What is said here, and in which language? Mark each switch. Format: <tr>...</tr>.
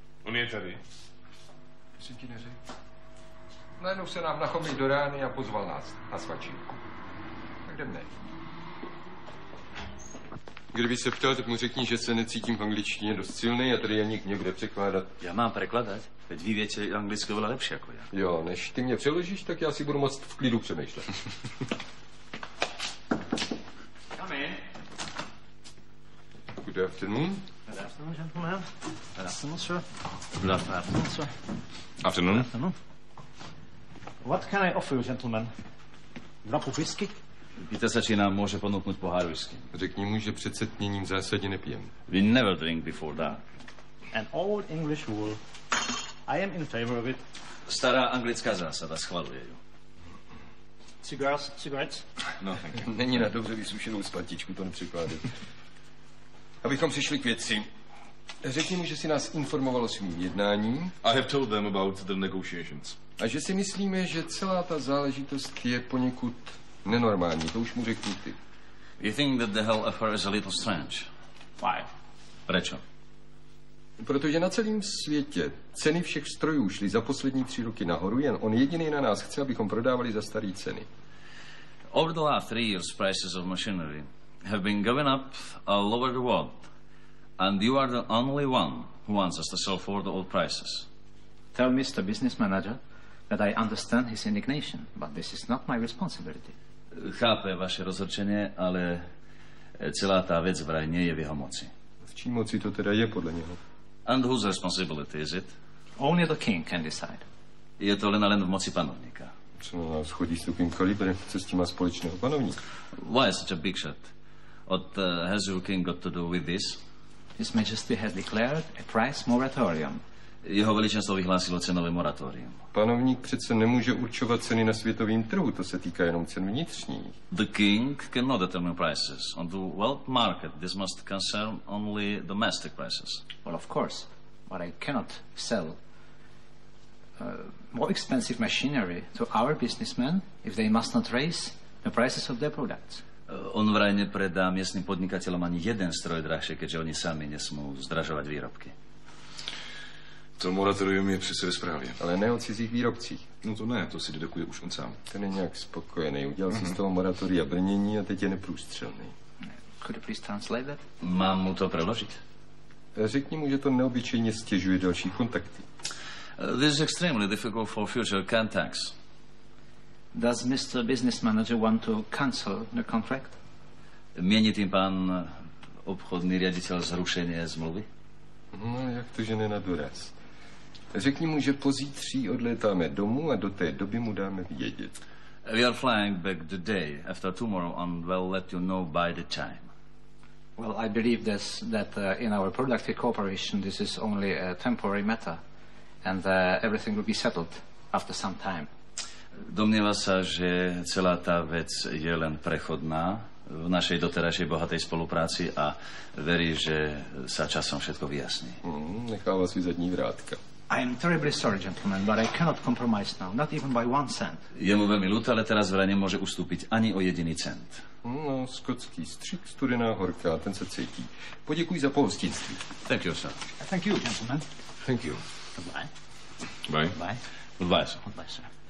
<cs>On je tady. To jsem ti neřekl. Najednou se nám nachomil do rány a pozval nás na svačinku. Tak jdeme. Kdyby se ptal, tak mu řekni, že se necítím v angličtině dost silný a tady Janík mě bude překládat. Já mám překládat?</cs> <sk>Veď vy větě anglicky oveľa lepší jako já.</sk> <cs>Jo, než ty mě přeložíš, tak já si budu moct v klidu přemýšlet.</cs> <en>Come in. Good afternoon. Good afternoon, gentlemen. Good afternoon, sir. Good afternoon, sir. Afternoon. Good afternoon. What can I offer you, gentlemen? Drop of whiskey?</en> <sk>Pýta sa, či nám môže ponúknuť pohár whisky.</sk> <cs>Řekni mu, že před setměním v zásadě nepijem.</cs> <en>We never drink before dark. An old English rule. I am in favor of it.</en> <sk>Stará anglická zásada, schvaluje ju.</sk> <en>Cigars, cigarettes? No, thank you.</en> <cs>Není na dobře vysušenou splatičku, to nepřekládej. Abychom přišli k věci. Řekni mu, že si nás informoval o svým jednání.</cs> <en>I have told them about the negotiations.</en> <cs>A že si myslíme, že celá ta záležitost je poněkud nenormální. To už mu řekni ty.</cs> <en>You think that the whole affair is a little strange? Why?</en> <sk>Prečo?</sk> <cs>Protože na celém světě ceny všech strojů šly za poslední 3 roky nahoru, jen on jediný na nás chce, abychom prodávali za staré ceny.</cs> <en>Over the last 3 years, prices of machinery have been going up all over the world. And you are the only one who wants us to sell for the old prices. Tell Mr. Business Manager that I understand his indignation, but this is not my responsibility.</en> <sk>Chápe vaše rozhodčenie, ale celá tá vec vraj nie je v jeho moci.</sk> <cs>V čí moci to teda je podle něho?</cs> <en>And whose responsibility is it? Only the king can decide.</en> <sk>Je to len v moci panovníka.</sk> <cs>Co na nás chodí s tukým kalibrem? Co s tím má společného panovník?</cs> <en>Why such a big shot? What has your king got to do with this? His Majesty has declared a price moratorium.</en> <sk>Jeho veličenstvo vyhlásilo cenové moratórium.</sk> <cs>Panovník přece nemůže určovat ceny na světovém trhu, to se týká jenom cen vnitřních.</cs> <en>The king cannot determine prices. On the world market, this must concern only domestic prices. Well, of course, but I cannot sell more expensive machinery to our businessmen if they must not raise the prices of their products.</en> <sk>On vraj nepredá miestnym podnikateľom ani jeden stroj drahšie, keďže oni sami nesmú zdražovať výrobky.</sk> <cs>To moratorium je přece ve správě. Ale ne o cizích výrobcích. No to ne, to si dedukuje už on sám. Ten je nějak spokojený. Udělal si z toho moratoria brnění a teď je neprůstřelný.</cs> <en>Could you please translate that?</en> <sk>Mám mu to preložiť?</sk> <cs>Řekni mu, že to neobyčejně stěžuje další kontakty.</cs> <en>This is extremely difficult for future contacts. Does Mr. Business Manager want to cancel the contract?</en> <sk>Mieni tým pán obchodný riaditeľ zrušenie zmluvy?</sk> <cs>No, jak to, že ne na doraz. Řekni mu, že pozítří odlétáme domů a do té doby mu dáme vědět.</cs> <en>We are flying back the day after tomorrow and will let you know by the time. Well, I believe that in our productive cooperation this is only a temporary matter and everything will be settled after some time.</en> <sk>Domnieva sa, že celá tá vec je len prechodná v našej doterajšej bohatej spolupráci a verí, že sa časom všetko vyjasní.</sk> <cs>Nechává si zadní vrátka.</cs> <en>I am terribly sorry, gentlemen, but I cannot compromise now, not even by 1 cent.</en> <sk>Je mu veľmi ľúto, ale teraz vraj nemôže ustúpiť ani o jediný cent.</sk> <cs>No, skotský střik, studená horká, ten se cítí. Poděkuji za pohostinství.</cs> <en>Thank you, sir. Thank you, gentlemen. Thank you. Goodbye. Bye. Goodbye. Goodbye, sir. Goodbye, sir.</en>